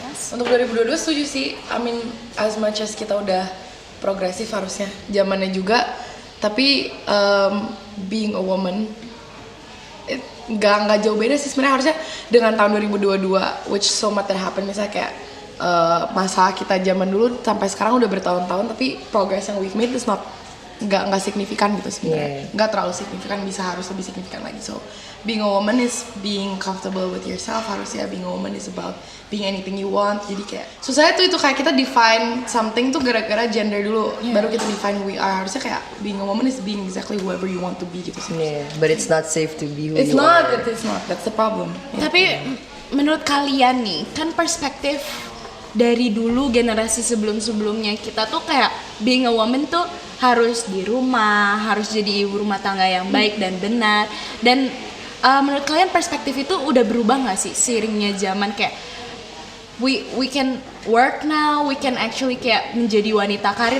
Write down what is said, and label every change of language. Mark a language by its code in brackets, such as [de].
[id] Untuk 2022 setuju sih. [en] I mean, as much as [id] kita udah progresif harusnya zamannya juga, tapi being a woman nggak jauh beda sih sebenarnya. Harusnya dengan tahun 2022 [en] which so much that happen, [id] misalnya kayak masa kita zaman dulu sampai sekarang udah bertahun-tahun, tapi progress yang [en] we've made is not [id] nggak signifikan gitu sebenarnya. Nggak terlalu signifikan, harus lebih signifikan lagi. [en] So being a woman is being comfortable with yourself. [id] Harusnya [en] being a woman is about being anything you want. [id] Jadi kayak susahnya tuh itu kayak kita [en] define something [id] tuh gara-gara gender dulu, baru kita [en] define who we are. [id] Harusnya kayak [en] being a woman is being exactly whoever you want to be [id] gitu sih. [en] Yeah, but it's not safe to be who It's not, are. it is not. That's the problem. [id] Tapi menurut kalian nih, kan perspektif dari dulu generasi sebelum-sebelumnya kita tuh kayak being a woman tuh harus di rumah, harus jadi ibu rumah tangga yang baik dan benar. Dan menurut kalian perspektif itu udah berubah nggak sih seiringnya zaman, kayak [en] we can work now, we can actually [id] kayak menjadi wanita karir.